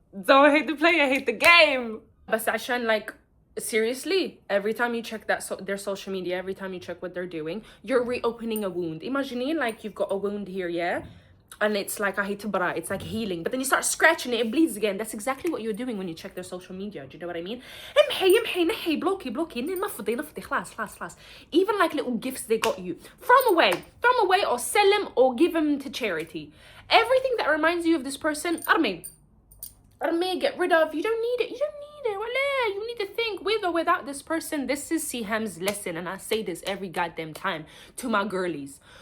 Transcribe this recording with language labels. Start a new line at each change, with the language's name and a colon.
English: Don't hate the player, hate the game.
Arabic: بس عشان
English: like seriously, every time you check their social media, every time you check what they're doing, you're reopening a wound. Imagine like you've got a wound here, and it's like it's like healing, but then you start scratching it, it bleeds again. That's exactly what you're doing when you check their social media. Do you know what I mean?
Arabic: امحي blocky نفضي خلاص.
English: Even like little gifts they got you, throw them away or sell them or give them to charity. Everything that reminds you of this person, army, get rid of. You don't need it. You need to think with or without this person. This is Siham's lesson, and I say this every goddamn time to my girlies.